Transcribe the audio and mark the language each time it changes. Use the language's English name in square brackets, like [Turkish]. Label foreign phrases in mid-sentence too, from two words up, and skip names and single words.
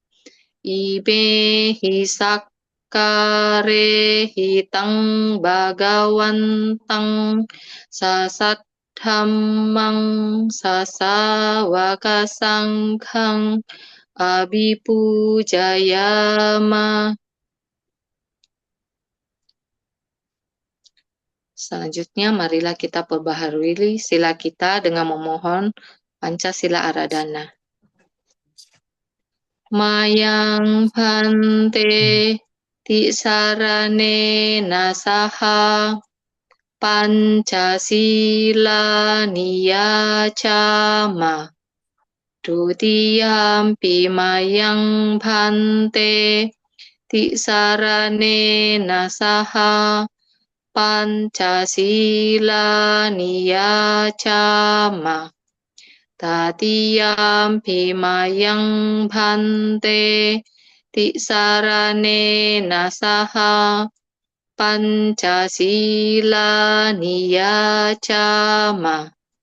[Pali] Ibehi sakkare hitang Bhagawantang sasaddhammang sasawaka sanghang abhipujayama. [Indonesian] Selanjutnya, marilah kita perbaharui sila kita dengan memohon [Pali] Pancasila Aradhana. Mayang Phante Tisarane Nasaha Pancasila Niyacama Dutiyampi Mayang Phante Tisarane Nasaha Pancasila Niyacama Tatiyampi Mayang Phante Tisarane Nasaha Pancasila Niyacama.